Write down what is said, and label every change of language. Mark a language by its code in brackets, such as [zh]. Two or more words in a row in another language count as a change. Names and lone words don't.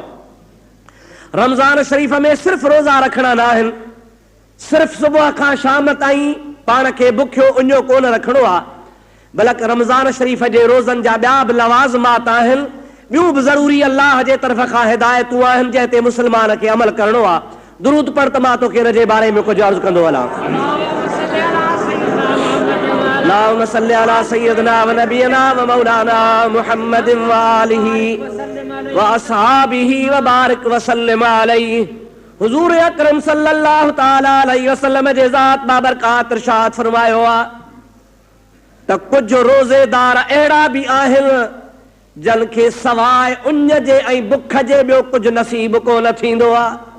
[sd] रमज़ान शरीफ़ में सिर्फ़ रोज़ा रखणा न आहिनि, सिर्फ़ सुबुह खां शाम ताईं पाण खे बुखियो उञो कोन रखणो आहे, बल्कि रमज़ान शरीफ़ जे रोज़नि जा ॿिया बि लवाज़िमात आहिनि, ॿियूं बि ज़रूरी अल्लाह जे तरफ़ खां हिदायतूं आहिनि जंहिं ते मुस्लमान खे अमल करणो आहे। दुरूद पढ़ त मां तोखे हिन जे बारे में कुझु अर्ज़ु कंदो हलां। [ar] اللهم صل على سيدنا ونبينا ومولانا محمدٍ وآله وأصحابه وبارك وسلم عليه. [sd] हुजूर अकरम [ar] صلى الله تعالى عليه وسلم [sd] जे ज़ात बाबरकात इरशाद फरमायो आहे त कुझु रोज़ेदार अहिड़ा बि आहिनि जन खे सवाइ उञ जे ऐं बुख जे ॿियो कुझु नसीब कोन थींदो आहे।